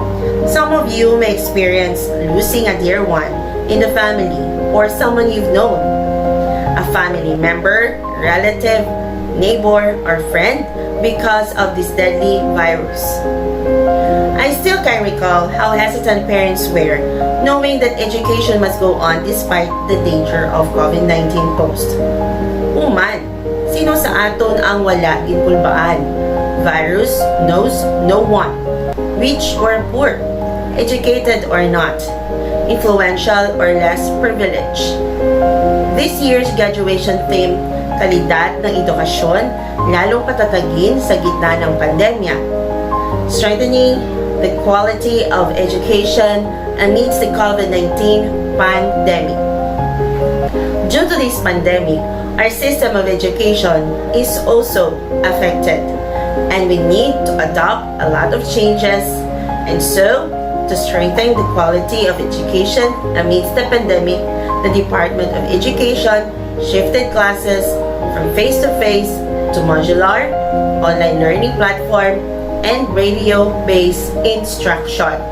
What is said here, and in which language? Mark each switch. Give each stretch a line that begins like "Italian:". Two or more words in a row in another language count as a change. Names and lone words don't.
English: Some of you may experience losing a dear one in the family or someone you've known, a family member, relative, neighbor, or friend because of this deadly virus. I still can recall how hesitant parents were knowing that education must go on despite the danger of COVID-19 posed.
Hiligaynon: Uman, sino sa aton ang wala ginkulbaan?
English: Virus knows no one, rich or poor, educated or not, influential or less privileged. This year's graduation theme,
Filipino: kalidad ng edukasyon, lalong patatagin sa gitna ng pandemya.
English: Strengthening the quality of education amidst the COVID-19 pandemic. Due to this pandemic, our system of education is also affected, and we need to adopt a lot of changes, and so, to strengthen the quality of education amidst the pandemic, the Department of Education shifted classes from face-to-face to modular, online learning platform, and radio-based instruction.